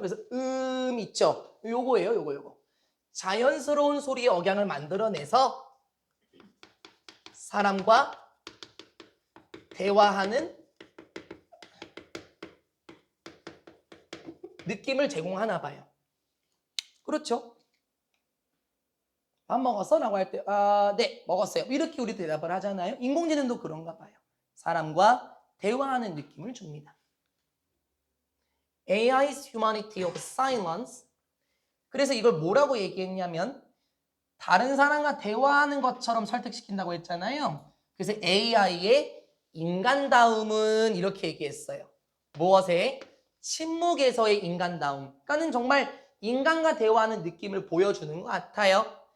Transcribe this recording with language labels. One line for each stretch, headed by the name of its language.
Korean: 그래서 있죠. 요거예요. 요거. 자연스러운 소리의 억양을 만들어내서 사람과 대화하는 느낌을 제공하나 봐요. 그렇죠? 밥 먹었어? 라고 할 때 네, 먹었어요. 이렇게 우리 대답을 하잖아요. 인공지능도 그런가 봐요. 사람과 대화하는 느낌을 줍니다.
English: AI's humanity of silence.
Korean: 그래서 이걸 뭐라고 얘기했냐면 다른 사람과 대화하는 것처럼 설득시킨다고 했잖아요. 그래서 AI의 인간다움은 이렇게 얘기했어요. 무엇에? 침묵에서의 인간다움. 그러니까는 정말 인간과 대화하는 느낌을 보여주는 것 같아요.